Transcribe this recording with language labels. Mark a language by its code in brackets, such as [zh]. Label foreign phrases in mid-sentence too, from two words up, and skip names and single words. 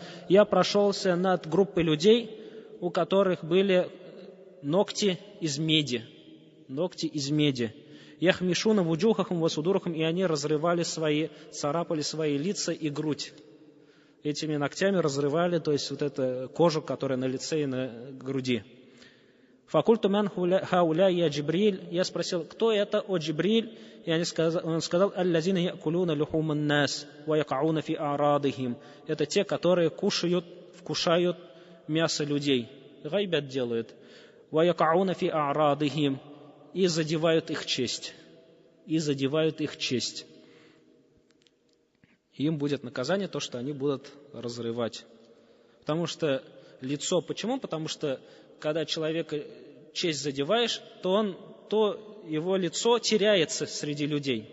[ru] Я прошелся над группой людей, у которых были ногти из меди. [ar] يخمشون وجوههم وصدورهم, [ru] и они царапали свои лица и грудь. Этими ногтями разрывали, то есть вот эту кожу, которая на лице и на груди. [ar] فقلت من هؤلاء يا جبريل. [ru] Я спросил, кто это, о Джибриль? И он сказал, [ar] الذين يأكلون لحوم الناس ويقعون في أعراضهم. [ru] Это те, которые вкушают мясо людей. Гайбят делают. [ar] ويقعون في أعراضهم. [ru] И задевают их честь. Им будет наказание то, что они будут разрывать. Потому что лицо, почему? Потому что когда человека честь задеваешь, то его лицо теряется среди людей.